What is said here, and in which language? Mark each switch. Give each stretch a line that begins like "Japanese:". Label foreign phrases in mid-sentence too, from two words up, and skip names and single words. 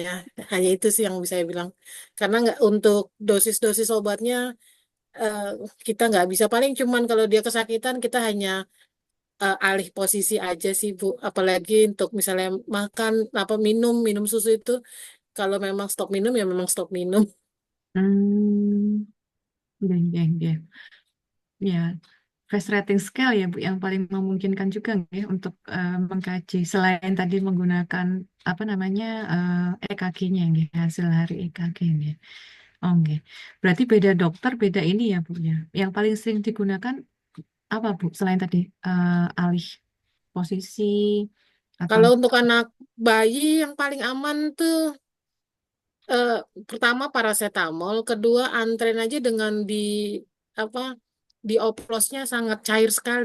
Indonesian: Hanya itu sih yang bisa saya bilang. Karena nggak untuk dosis-dosis obatnya eh, kita nggak bisa. Paling cuman kalau dia kesakitan kita hanya alih posisi aja sih Bu. Apalagi untuk misalnya makan apa minum minum susu itu kalau memang stop minum ya memang stop minum. Hmm, nggih, nggih, nggih. Ya,
English: face rating scale
Indonesian: ya Bu yang paling memungkinkan juga nggih untuk mengkaji selain tadi menggunakan apa namanya EKG-nya nggih, hasil hari EKG nggih. Oh nggih. Berarti beda dokter, beda ini ya Bu ya. Yang paling sering digunakan apa Bu selain tadi alih posisi atau Kalau untuk anak bayi yang paling aman tuh eh, pertama paracetamol, kedua antren aja dengan apa dioplosnya sangat cair sekali.